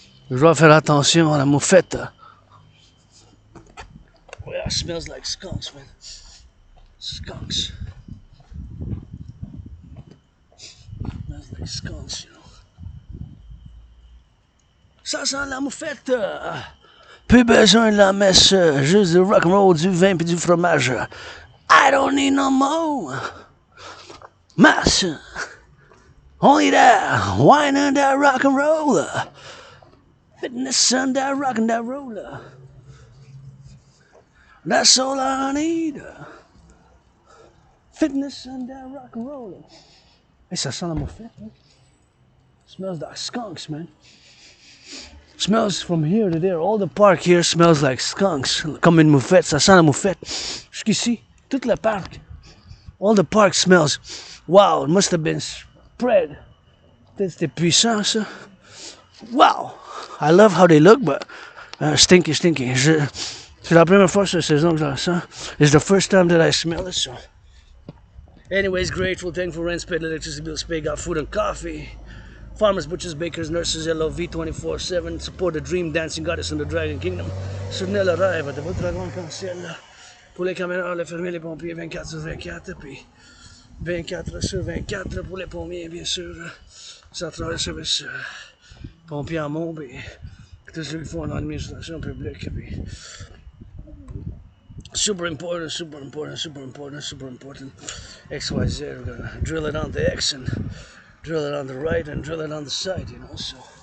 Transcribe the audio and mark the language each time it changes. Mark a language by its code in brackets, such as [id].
[fr] Je dois faire attention à la moufette. [en] Oh, yeah, it smells like skunks, man. Skunks. Smells like skunks, you know. [fr] Ça sent la moufette. Plus besoin de la messe. Juste du rock'n'roll, du vin et du fromage. [en] I don't need no more. Masse. Only that, wine and that rock and roll. Fitness and that rock and that roller. That's all I need. Fitness and that rock and roll. [fr] Hey, ça sent la moufette, hein? [en] Smells like skunks, man. Smells from here to there. All the park here smells like skunks. [fr] Comme une moufette, ça sent la moufette. Jusqu'ici, tout le parc. [en] All the park smells. Wow, it must have been spread. [fr] C'était puissant, ça. [en] Wow! I love how they look, but stinky. [fr] C'est la première fois cette saison que je la sens. [en] It's the first time that I smell it, so. Anyways, grateful, thankful, rent paid, electricity bills paid, got food and coffee. Farmers, butchers, bakers, nurses, LOV 24/7. Support the dream, dancing goddess in the Dragon Kingdom. [fr] Soutenez le rêve de votre dragon arc-en-ciel. Pour les caméras, les fermiers, les pompiers, 24/24. Puis 24/24 pour les pompiers, bien sûr. [en] Central service, [fr] pompiers en Mont, puis tous ceux qui font l'administration publique. Puis [en] Super important, super important, super important, super important. XYZ, we're gonna drill it on the X and drill it on the right and drill it on the side, you know, so